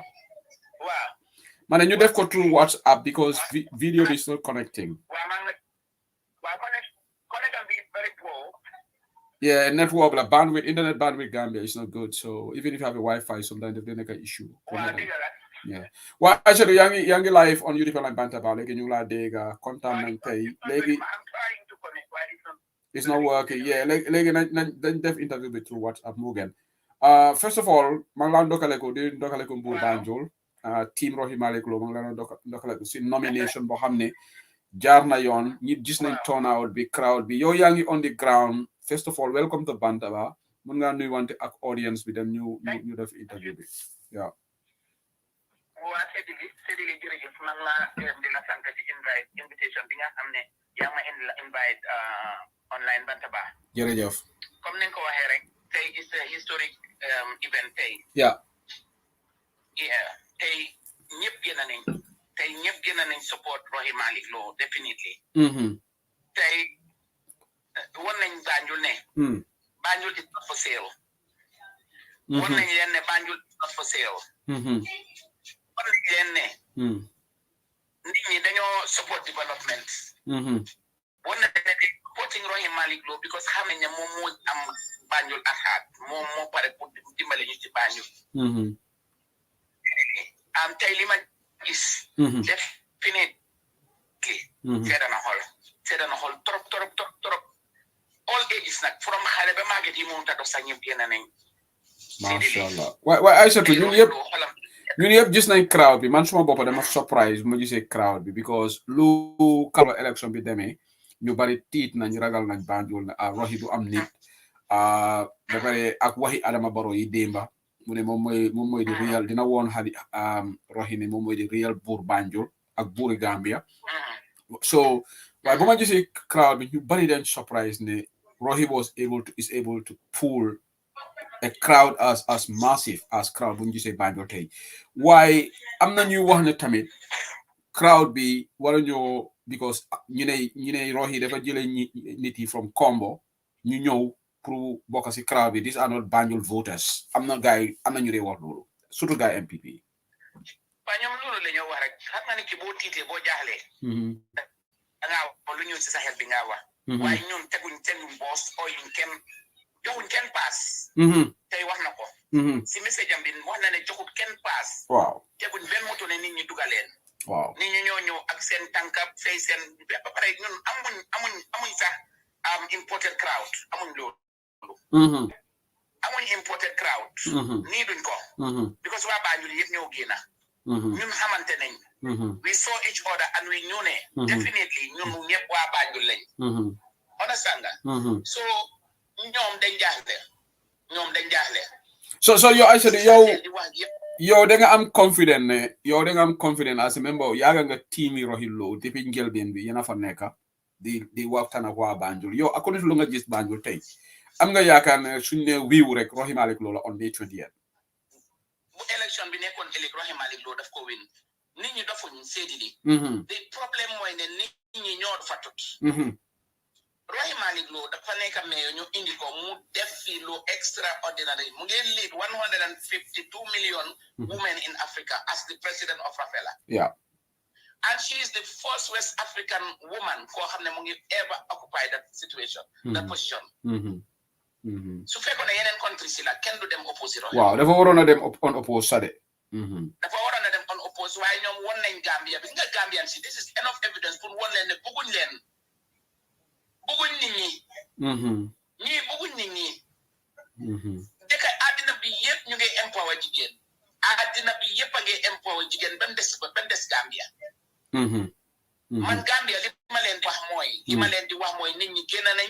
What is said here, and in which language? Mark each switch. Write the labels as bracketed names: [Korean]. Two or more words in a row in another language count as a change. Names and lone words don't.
[English] Man, and you def go through WhatsApp because video is not connecting. Yeah, network, like bandwidth, internet bandwidth Gambia is not good. So even if you have a Wi-Fi, sometimes they make an issue. Yeah. Well, actually, young life on UDP Online Banta ba [Wolof] legi ñu la dega contact nañ tay legi [English] it's not working. Yeah, [Wolof] legi nañ def interview bi through WhatsApp mo gën. [English] First of all, [Wolof] man la ndokale ko di ndokale ko Mbour Banjul. Team Rohi Malik Lo man la ndokale ko ci nomination bo xamne jaar na yoon ñi gis nañ turnout bi crowd bi yow yaa ngi [English] on the ground. First of all, welcome to Bantaba. [Wolof] Mun nga nuy wante ak audience bi dem ñu def interview bi. [English] Yeah. [Wolof] waa Sédili jërëjëf man la di la sant ci invitation bi nga xam ne yaa ma invite online Bantaba. Jërëjëf. Comme ni nga ko waxee rek tey [English] is a historic event [Wolof] tey. [English] Yeah. [Wolof] Tey ñëpp génn nañ support Rohey Malick Lowe definitely. Tey won nañ Banjul ne. [English] Banjul is not for sale. [Wolof] Won nañ leen ne [English] Banjul is not for sale. [Wolof] Won nañ leen ne. Nit ñi dañoo support development. Won nañ ne supporting Rohey Malick Lowe because xam nañ ne moom moo am Banjul asaat moom moo pare pour dimbale ñu ci Banjul. Tey li ma gis. Definitely. Seeda na xool trop. [English] All ages [Wolof] nag from xale ba màgget yi moom tax sax ñëpp génn nañ. [Arabic] Masha Allah. [Wolof] waaye Aïssatou ñun yëpp gis nañ crowd bi man suma bopp dama surprise bu ma gisee crowd bi because lu kalo élection bi demee ñu bari tiit nañ ragal nañ Banjul ne Rohey du am nit ba pare ak waxi Adama Barrow yi démba mu ne moom mooy di real dina woon xali Rohey ne moom mooy di real buur Banjul ak buuri Gambia so waaye bu ma gisee crowd bi ñu bari dañ surprise ne Rohey [English] is able to pull a crowd as massive as [Wolof] crowd bu ñu gisee Banjul tey waaye am na ñuy wax ne tamit crowd be waruñoo because ñu ne Rohi dafa jëlee nit yi from Kombo ñu ñëw pour bokk si crowd bi [English] these are not Banjul voters [Wolof] am na ñu dee wax loolu surtout gars yi MPP yi. waaw ñoom loolu la ñoo wax rek xam nga ni ki boo tiitee boo jaaxlee. da ngaa wax lu ñëw si sa xel bi ngaa wax. waaye ñun teguñ boos ooyuñ kenn joxuñ kenn paas. tey wax na ko. si message am bi wax na ne joxut kenn paas. waaw teguñ benn moto ne nit ñi dugaleen. waaw nit ñi ñoo ñëw ak seen tànka fay seen ba pare ñun amuñ sax [English] imported crowd [Wolof] amuñ loolu. amuñ [English] imported crowd. [Wolof] nii duñ ko. because waa Banjul yëpp ñoo génn. ñun xamante nañ. [English] we saw each other and we knew ne. [Wolof] definitely ñun ñëpp waa Banjul lañ. understand nga. so ñoom dañ jaaxle. so yow Aïssatou yow da nga am confident [English] as a member [Wolof] yaaga nga team yi Rohi Lowe depuis njëlbeen bi yéen a fa nekk di waxtaan ak waa Banjul yow [English] according to [Wolof] lu nga gis Banjul tey am nga yaakaar ne suñ ne wiiw rek Rohi Malick Lowe la [English] on May 20th. [Wolof] bu élection bi nekkoon ëllëg Rohi Malick Lowe daf ko win nit ñi dofuñ seedi li the problème mooy ne nit ñi ñoo fatut Rohi Malick Lowe dafa nekk mayor ñu indi ko mu def fi lu extraordinary mu ngi [English] lead 152 million women in Africa as the president of Rafela. Yeah. And she is the first West African woman [Wolof] koo xam ne mu ngi [English] ever occupy that situation, that position. [Wolof] su fekkoon ne yeneen country si la kenn du dem oppose Rohi. waaw dafa waroon a dem on oppose sade. dafa waroon a dem on oppose waaye ñoom won nañ Gambia bi nga Gambian si [English] this is enough evidence [Wolof] pour won leen ne bëgguñ nit ñi. ñii bëgguñ nit ñi. dëkk àddina bi yëpp ñu ngi empower jigéen. àddina bi yëpp a ngi empower jigéen ba mu des Gambia. man Gambia li ma leen di wax mooy nit ñi génn nañ.